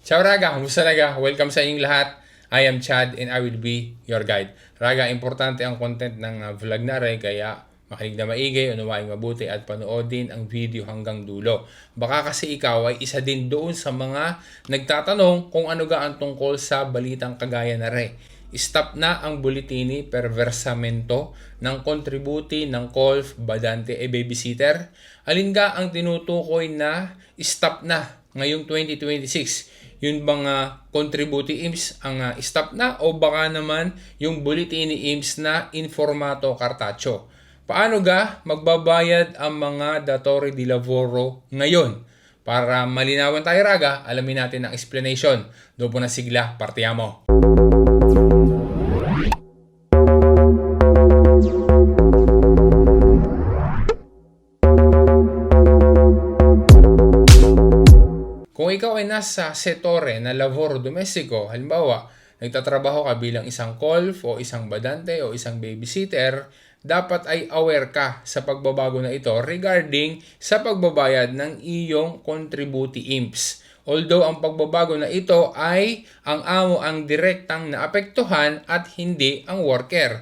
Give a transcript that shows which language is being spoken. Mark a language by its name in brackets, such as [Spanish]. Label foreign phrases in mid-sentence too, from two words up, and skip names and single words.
[Italian] Ciao Raga, [Filipino] kumusta Raga? Welcome sa inyong lahat. [English] I am Chad and I will be your guide. [Filipino] Raga, importante ang content ng vlog na rin kaya makinig na maigi, unawain mabuti at panoodin ang video hanggang dulo. Baka kasi ikaw ay isa din doon sa mga nagtatanong kung ano ga ang tungkol sa balitang kagaya na rin. Stop na ang [Italian] bulletini per versamento [Filipino] ng contributi ng [Italian] COLF, badante e babysitter. [Filipino] Alin ga ang tinutukoy na stop na ngayong 2026? Yun bang contributi IMSS ang stop na o baka naman yung bulletini IMSS na [Italian] informato cartaceo? [Filipino] Paano ga magbabayad ang mga [Italian] datori di lavoro [Filipino] ngayon? Para malinawan tayo Raga, alamin natin ang explanation. [Italian] Dopo [Filipino] na [Italian] sigla, partiamo. [Filipino] Kung ikaw ay nasa settore na [Italian] lavoro domestico, [Filipino] halimbawa, nagtatrabaho ka bilang isang COLF o isang badante o isang babysitter, dapat ay aware ka sa pagbabago na ito regarding sa pagbabayad ng iyong contributi IMSS. Although ang pagbabago na ito ay ang amo ang direktang naapektuhan at hindi ang worker.